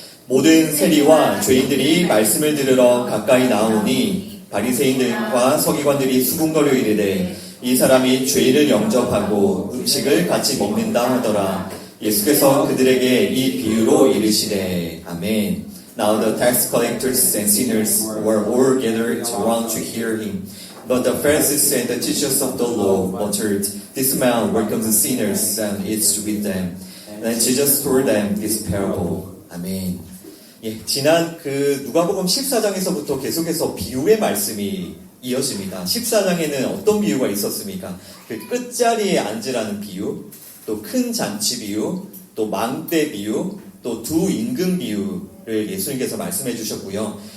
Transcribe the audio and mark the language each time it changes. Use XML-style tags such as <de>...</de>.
<ko>모든 세리와 죄인들이 말씀을 들으러 가까이 나오니 바리새인들과 서기관들이 수군거려 이르되 이 사람이 죄인을 영접하고 음식을 같이 먹는다 하더라. 예수께서 그들에게 이 비유로 이르시되 아멘.</ko> <en>Now the tax collectors and sinners were all gathered around to hear him. But the Pharisees and the teachers of the law muttered, This man welcomes sinners and eats with them. Then Jesus told them this parable.</en> <ko>아멘. 지난 누가복음 14장에서부터 계속해서 비유의 말씀이 이어집니다. 14장에는 어떤 비유가 있었습니까? 그 끝자리에 앉으라는 비유, 또 큰 잔치 비유, 또 망대 비유, 또 두 임금 비유를 예수님께서 말씀해 주셨고요.</ko>